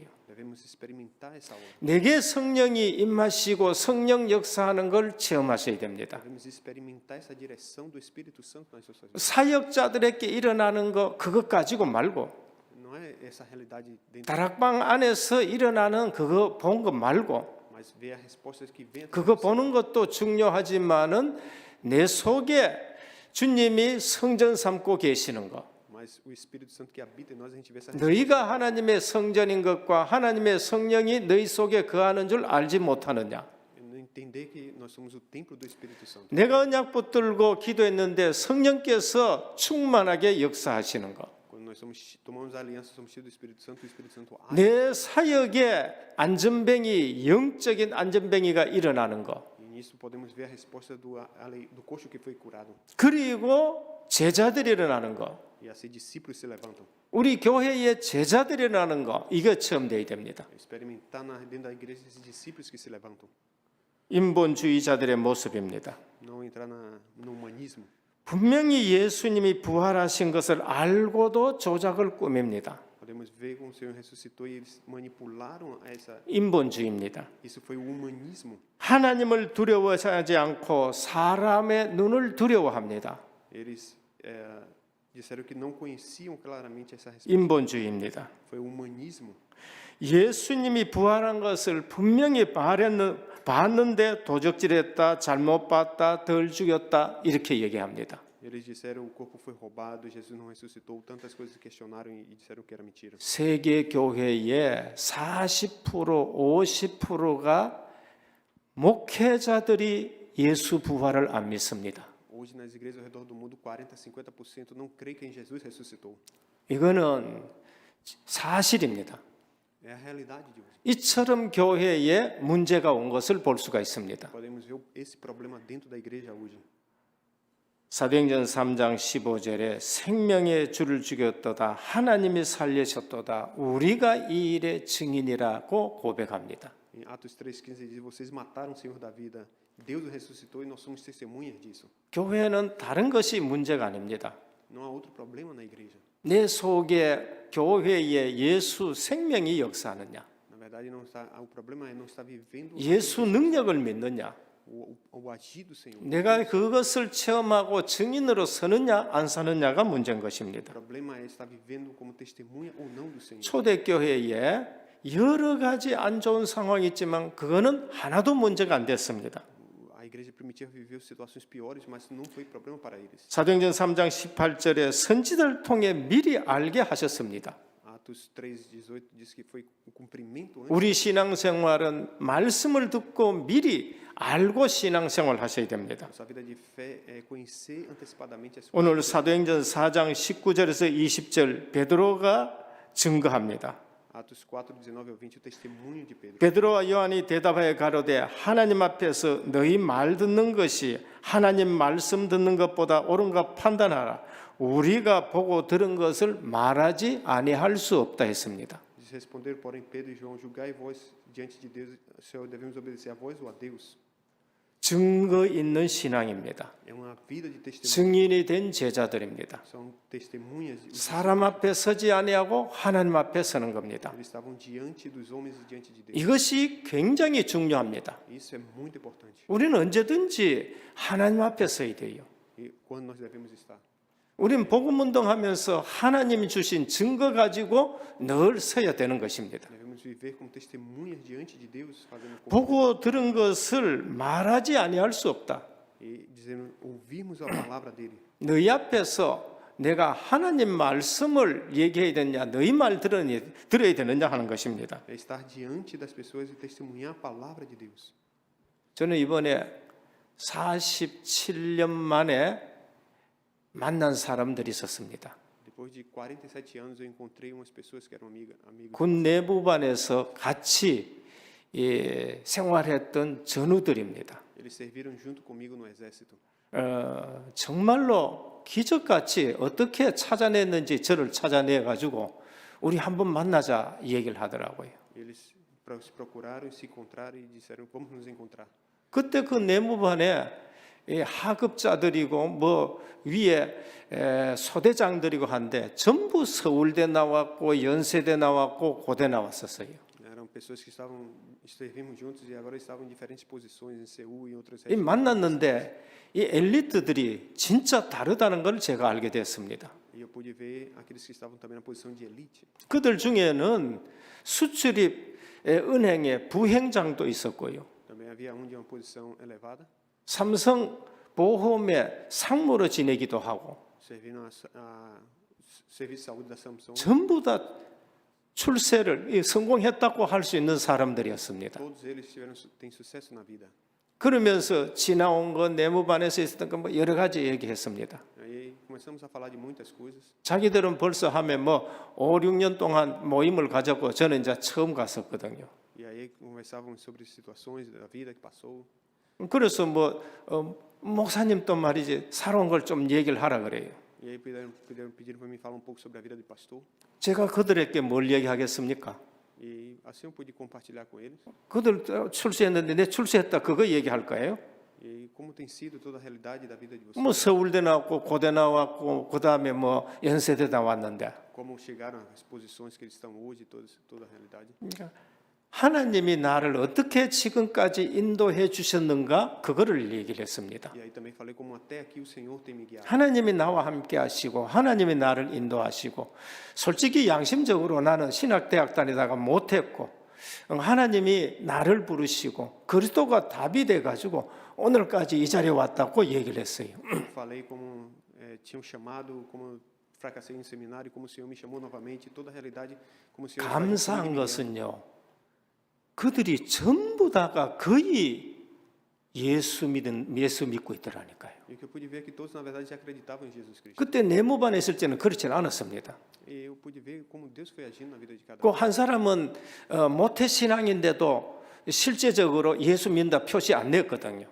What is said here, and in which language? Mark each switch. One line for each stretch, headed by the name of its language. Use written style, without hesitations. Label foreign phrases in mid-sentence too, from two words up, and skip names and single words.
Portuguese: Devemos experimentar essa obra.
Korean: 내게 성령이 임하시고 성령 역사하는 걸 체험하셔야 됩니다.
Portuguese: Devemos experimentar essa direção do Espírito Santo nas nossas vidas.
Korean: 사역자들에게 일어나는 거 그것 가지고 말고
Portuguese: Não é essa realidade dentro,
Korean: 다락방 안에서 일어나는 그거 본 거 말고
Portuguese: mas ver as respostas que vêm.
Korean: 그거 보는 것도 중요하지만은 내 속에 주님이 성전 삼고 계시는 거.
Portuguese: Mas o Espírito Santo que habita em nós, a gente vê essa
Korean: 너희가 하나님의 성전인 것과 하나님의 성령이 너희 속에 거하는 줄 알지 못하느냐.
Portuguese: entender que nós somos o templo do Espírito Santo.
Korean: 내가 언약 붙들고 기도했는데 성령께서 충만하게 역사하시는 것.
Portuguese: Quando nós tomamos a aliança, somos cheios do Espírito Santo, o Espírito Santo age.
Korean: 내 사역에 안전뱅이 영적인 안전뱅이가 일어나는 것.
Portuguese: E nisso podemos ver a resposta do coxo que foi curado.
Korean: 그리고 제자들이 일어나는 것.
Portuguese: E assim discípulos se levantam.
Korean: 우리 교회의 제자들이 일어나는 것. 이거 체험되어야 됩니다.
Portuguese: Experimentar dentro da igreja esses discípulos que se levantam.
Korean: 인본주의자들의 모습입니다.
Portuguese: Não entrar no humanismo.
Korean: 분명히 예수님이 부활하신 것을 알고도 조작을 꾸밉니다.
Portuguese: Podemos ver como o Senhor ressuscitou e eles manipularam essa.
Korean: 인본주의입니다.
Portuguese: Isso foi o humanismo.
Korean: 하나님을 두려워하지 않고 사람의 눈을 두려워합니다.
Portuguese: Eles disseram que não conheciam claramente essa resposta.
Korean: 인본주의입니다.
Portuguese: Foi o humanismo.
Korean: 예수님이 부활한 것을 분명히 봤는데 도적질했다, 잘못 봤다, 덜 죽였다 이렇게 얘기합니다.
Portuguese: Eles disseram o corpo foi roubado, Jesus não ressuscitou, tantas coisas questionaram e disseram que era mentira.
Korean: 세계 교회의 40%, 50%가 목회자들이 예수 부활을 안 믿습니다.
Portuguese: Hoje nas igrejas ao redor do mundo 40, 50% não crê que em Jesus ressuscitou.
Korean: 이거는 사실입니다.
Portuguese: É a realidade de hoje.
Korean: 이처럼 교회에 문제가 온 것을 볼 수가 있습니다.
Portuguese: Podemos ver esse problema dentro da igreja hoje.
Korean: 사도행전 3장 15절에 생명의 주를 죽였도다 하나님이 살리셨도다 우리가 이 일의 증인이라고 고백합니다.
Portuguese: Em Atos 3:15 diz: vocês mataram o Senhor da vida, Deus o ressuscitou e nós somos testemunhas disso.
Korean: 교회는 다른 것이 문제가 아닙니다.
Portuguese: Não há outro problema na igreja.
Korean: 내 속에 교회에 예수 생명이 역사하느냐,
Portuguese: Na verdade não está, o problema é não estar vivendo
Korean: 예수 능력을 믿느냐,
Portuguese: o agir do Senhor.
Korean: 내가 그것을 체험하고 증인으로 서느냐 안 서느냐가 문제인
Portuguese: O
Korean: 것입니다.
Portuguese: problema é estar vivendo como testemunha ou não do Senhor.
Korean: 초대교회에 여러 가지 안 좋은 상황이 있지만 그거는 하나도 문제가 안 됐습니다.
Portuguese: A igreja primitiva viveu situações piores, mas não foi problema para eles.
Korean: 사도행전 3장 18절에 선지자를 통해 미리 알게 하셨습니다.
Portuguese: Atos 3:18 diz que foi o cumprimento antes.
Korean: 우리 신앙생활은 말씀을 듣고 미리 알고 신앙생활 하셔야 됩니다.
Portuguese: Nossa vida de fé é conhecer antecipadamente as coisas.
Korean: 오늘 사도행전 4장 19절에서 20절 베드로가 증거합니다.
Portuguese: Atos 4:19 ao 20 o testemunho de Pedro.
Korean: 베드로와 요한이 대답하여 가로되 하나님 앞에서 너희 말 듣는 것이 하나님 말씀 듣는 것보다 옳은가 판단하라. 우리가 보고 들은 것을 말하지 아니할 수 없다 했습니다.
Portuguese: Eles responderam, porém, Pedro e João, julgai vós diante de Deus, se devemos obedecer a vós ou a Deus.
Korean: 증거 있는 신앙입니다.
Portuguese: É uma vida de testemunho.
Korean: 증인이 된 제자들입니다.
Portuguese: São testemunhas.
Korean: 사람 앞에 서지 아니하고 하나님 앞에 서는 겁니다.
Portuguese: Eles estavam diante dos homens e diante de Deus.
Korean: 이것이 굉장히 중요합니다.
Portuguese: Isso é muito importante.
Korean: 우리는 언제든지 하나님 앞에 서야 돼요.
Portuguese: E quando nós devemos estar?
Korean: 우리는 복음 운동하면서 하나님이 주신 증거 가지고 늘 서야 되는 것입니다.
Portuguese: Devemos viver como testemunhas diante de Deus, fazendo como
Korean: 보고 들은 것을 말하지 아니할 수 없다.
Portuguese: e dizendo, ouvirmos a palavra dele.
Korean: 너희 앞에서 내가 하나님 말씀을 얘기해야 되느냐, 너희 말 들어야 되느냐 하는 것입니다.
Portuguese: É estar diante das pessoas e testemunhar a palavra de Deus.
Korean: 저는 이번에 47년 만에 만난 사람들이 있었습니다.
Portuguese: Depois de 47 anos, eu encontrei umas pessoas que eram amigos.
Korean: 군 내무반에서 같이 생활했던 전우들입니다.
Portuguese: Eles serviram junto comigo no exército.
Korean: 정말로 기적같이 어떻게 찾아냈는지 저를 찾아내 가지고 우리 한번 만나자 얘기를 하더라고요.
Portuguese: Eles se procuraram, se encontraram e disseram, vamos nos encontrar.
Korean: 그때 그 내무반에 하급자들이고 뭐 위에 소대장들이고 한데 전부 서울대 나왔고 연세대 나왔고 고대 나왔었어요.
Portuguese: Eram pessoas que servimos juntos e agora estavam em diferentes posições em Seul e em outras
Korean: 이
Portuguese: regiões.
Korean: 만났는데 이 엘리트들이 진짜 다르다는 걸 제가 알게 됐습니다.
Portuguese: E eu pude ver aqueles que estavam também na posição de elite.
Korean: 그들 중에는 수출입 은행의 부행장도 있었고요.
Portuguese: Também havia um de uma posição elevada,
Korean: 삼성 보험의 상무로 지내기도 하고
Portuguese: servindo a serviço de saúde da Samsung.
Korean: 전부 다 출세를 성공했다고 할 수 있는 사람들이었습니다.
Portuguese: Todos eles têm sucesso na vida.
Korean: 그러면서 지나온 것 내무반에서 있었던 것 뭐 여러 가지 얘기했습니다.
Portuguese: Aí começamos a falar de muitas coisas.
Korean: 자기들은 벌써 하면 뭐 5, 6년 동안 모임을 가졌고 저는 이제 처음 갔었거든요.
Portuguese: E aí conversávamos sobre situações da vida que passou.
Korean: 그래서 뭐 목사님 또 말이지 살아온 걸 좀 얘기를 하라 그래요.
Portuguese: E aí pediram para mim falar um pouco sobre a vida de pastor.
Korean: 제가 그들에게 뭘 얘기하겠습니까?
Portuguese: E assim eu pude compartilhar com eles.
Korean: 그들 출세했는데 내 출세했다 그거 얘기할 거예요?
Portuguese: E como tem sido toda a realidade da vida de vocês.
Korean: 뭐 서울대 나왔고 고대 나왔고 그다음에 뭐 연세대 나왔는데
Portuguese: Como chegaram às posições que eles estão hoje, toda a realidade.
Korean: 그러니까 하나님이 나를 어떻게 지금까지 인도해 주셨는가 그거를 얘기를 했습니다.
Portuguese: E aí também falei como até aqui o Senhor tem me guiado.
Korean: 하나님이 나와 함께 하시고 하나님이 나를 인도하시고 솔직히 양심적으로 나는 신학대학 다니다가 못했고 하나님이 나를 부르시고 그리스도가 답이 돼가지고 오늘까지 이 자리에 왔다고 얘기를 했어요.
Portuguese: Falei como tinham chamado, como fracassei no seminário, como o Senhor me chamou novamente, toda a realidade, como o Senhor
Korean: 감사한 것은요. 그들이 전부 다가 거의 예수 믿고 있더라니까요.
Portuguese: E o que eu pude ver é que todos na verdade já acreditavam em Jesus Cristo.
Korean: 그때 내무반에 있을 때는 그렇지는 않았습니다.
Portuguese: E eu pude ver como Deus foi agindo na vida de cada
Korean: 그
Portuguese: um.
Korean: 한 사람은 모태 신앙인데도 실제적으로 예수 믿는다 표시 안 냈거든요.